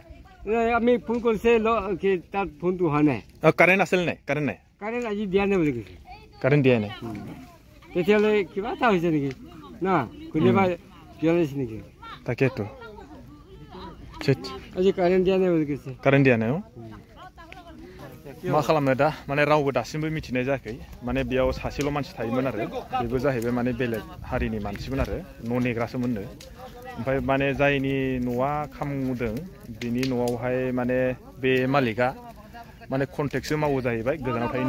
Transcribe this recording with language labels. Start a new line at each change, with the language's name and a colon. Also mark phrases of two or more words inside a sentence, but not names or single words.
Assamese: আমি ফোন কৰিছে কি তাত ফোনটো হোৱা নাই কাৰেণ্ট আছিল নাই কাৰেণ্ট আজি দিয়া নাই বুলি কৈছে কাৰেণ্ট দিয়া নাই তেতিয়ালৈ কিবা এটা হৈছে নেকি না কোনেবা কিয়লৈছে নেকি তাকেতো আজি কাৰেণ্ট দিয়া নাই বুলি কৈছে কাৰেণ্ট দিয়া নাই
Bodo: मा खालामनो दा माने रावबो दासिमबो मिथिनाय जायाखै माने बेयाव सासेल' मानसि थायोमोन आरो बेबो जाहैबाय माने बेलेग हारिनि मानसिमोन आरो न' नेग्रासोमोननो ओमफ्राय माने जायनि न'आ खामदों बिनि न'आवहाय माने बे मालिका माने कन्टेक्टसो मावो जाहैबाय गोजानाव थायो